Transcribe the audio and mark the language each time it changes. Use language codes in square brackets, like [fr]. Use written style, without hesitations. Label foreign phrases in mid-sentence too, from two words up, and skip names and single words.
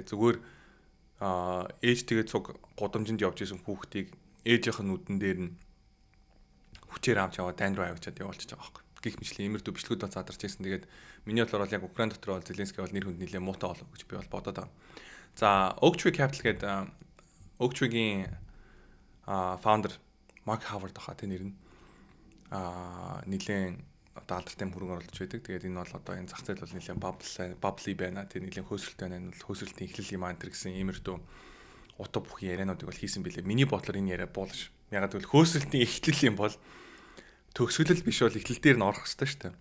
[mn] Зүгээр ээж тэгээ цуг гудамжинд явж исэн хүүхдийг ээжийнх нь нүдэн дээр нь хүчээр авч яваа дайн руу авчиад явуулчихж байгаа байхгүй. Гэх мэтлийн иймэрдүү бичлэгүүд бол задарч ирсэн. Тэгээд миний бодлоор бол яг Украин дотор бол Зеленский бол нэр хүнд нэлээд муутай болов гэж би бол бодоод байгаа. За Oak Tree Capital гэдэг Oak Tree-гийн founder Mark Howard баха тэ нэр нь нэлээд одоо алдартай хөрөнгө оруулагч байдаг. Тэгээд энэ бол одоо энэ зах зээл бол нэлээд bubbly байна. Тэ нэлээд хөөсрөлтэй байна. Хөөсрөлтийн эхлэл юм аа энэ гэсэн иймэрдүү утга бүхий яриануудыг бол хийсэн билээ. Миний бодлоор энэ яриа буулш. Ягаад гэвэл хөөсрөлтийн эхлэл юм бол төгсгөлөл биш бол эхлэл дээр нь орох хэрэгтэй шүү дээ.